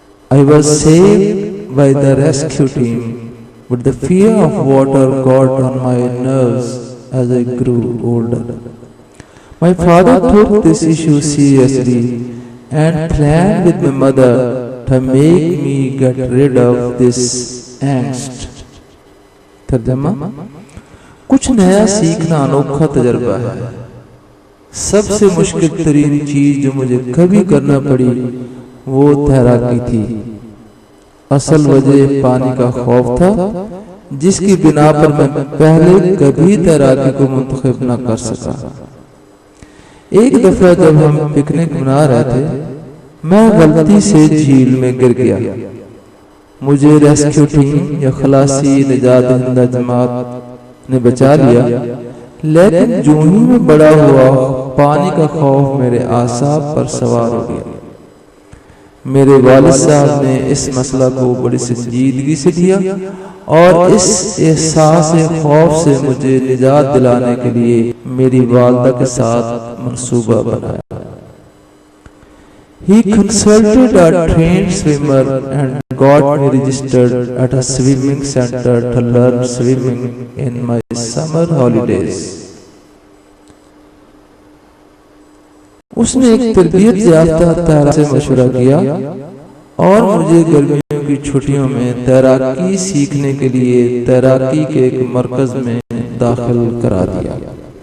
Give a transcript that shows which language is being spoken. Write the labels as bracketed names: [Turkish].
[English] I was saved by the rescue team, but the fear of water got on my nerves as I grew older. My father took this issue seriously and planned with my mother to make me get rid of this angst. [Hindi] तर्जमा: कुछ नया सीखना अनोखा तजर्बा है। सबसे मुश्किल तरीन चीज जो मुझे कभी करना पड़ी वो तैराकी थी। असल वजह पानी का खौफ था, जिसकी बिना पर मैं पहले कभी तैराकी को मुंतखब न कर सका। एक दफा जब हम पिकनिक मना रहे थे, मैं गलती से झील में गिर गया। मुझे रेस्क्यू टीम या खलासी निजात दहिंदा जमात ने बचा लिया, लेकिन जो ही मैं बड़ा हुआ पानी का खौफ मेरे आसाब पर सवार हो गया। मेरे वालिद साहब ने इस मसला को बड़ी संजीदगी से लिया और इस एहसास खौफ से मुझे निजात दिलाने के लिए मेरी वालदा के साथ मंसूबा बनाया। [English] He consulted a trained swimmer and got me registered at a swimming center to learn swimming in my summer holidays. [Hindi] उसने एक तरबियत याफ्ता तैराक से मशवरा किया और मुझे गर्मियों की छुट्टियों में तैराकी सीखने के लिए तैराकी के एक मरकज में दाखिल करा दिया।